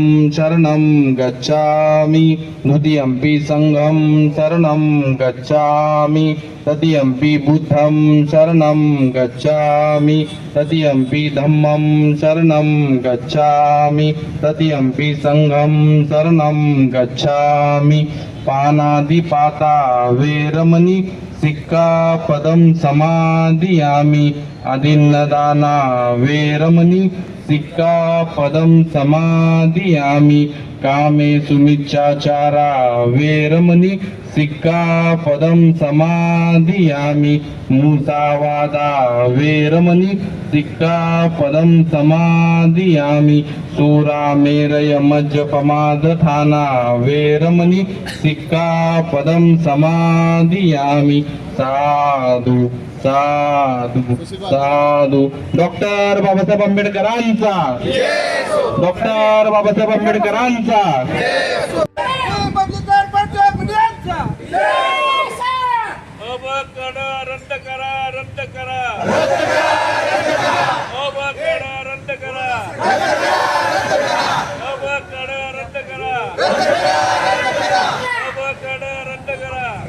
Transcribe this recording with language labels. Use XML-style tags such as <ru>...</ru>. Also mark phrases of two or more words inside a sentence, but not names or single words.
<pi>शरणं गच्छामि द्वितीयंपि संघं शरणं गच्छामि तृतीयंपि बुद्धं शरणं गच्छामि तृतीयंपि धम्मं शरणं गच्छामि तृतीयंपि संघं शरणं गच्छामि पानादिपाता वेरमणि सिक्कापदं समादियामि अदिन्नदाना वेरमणि सिक्कापदं समादियामि कामेषु मिच्छाचारा वेरमणि सिक्कापदं समादियामि मुसावादा वेरमणि सिक्कापदं समादियामि सूरामेरय मज्जपमादधाना वेरमणि सिक्कापदं समादियामि साधु साधु साधु।</pi> <mr>डॉक्टर बाबासाहेब आंबेडकरांचा डॉक्टर बाबासाहेब आंबेडकरांचा रद्द करा रद्द करा रद्द करा रद्द करा रद्द करा</mr>